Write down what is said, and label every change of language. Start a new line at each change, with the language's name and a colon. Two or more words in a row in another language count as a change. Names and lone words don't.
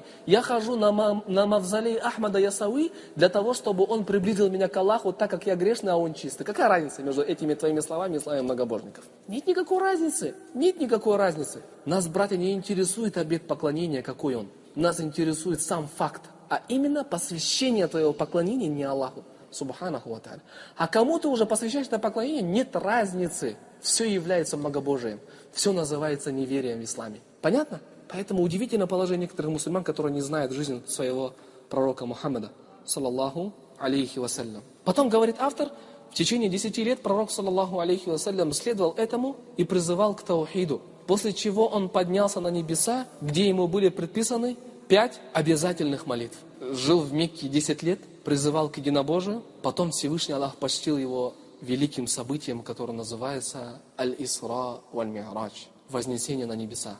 Russian: Я хожу на мавзолей Ахмада Ясауи для того, чтобы он приблизил меня к Аллаху, так как я грешный, а он чистый. Какая разница между этими твоими словами и словами многобожников? Нет никакой разницы. Нет никакой разницы. Нас, братья, не интересует обет поклонения, какой он. Нас интересует сам факт, а именно посвящение твоего поклонения не Аллаху.
Arabic: سبحانه وتعالى.
Russian: А кому ты уже посвящаешь на поклонение, нет разницы. Все является многобожием. Все называется неверием в исламе. Понятно? Поэтому удивительно положение некоторых мусульман, которые не знают жизнь своего пророка Мухаммада,
Arabic: صلى الله عليه وسلم.
Russian: Потом говорит автор, в течение 10 лет пророк,
Arabic: صلى الله عليه وسلم,
Russian: следовал этому и призывал к таухиду. После чего он поднялся на небеса, где ему были предписаны 5 обязательных молитв. Жил в Мекке 10 лет, призывал к единобожию, потом Всевышний Аллах почтил его великим событием, которое называется Аль-Исра валь-Ми'радж, вознесение на небеса.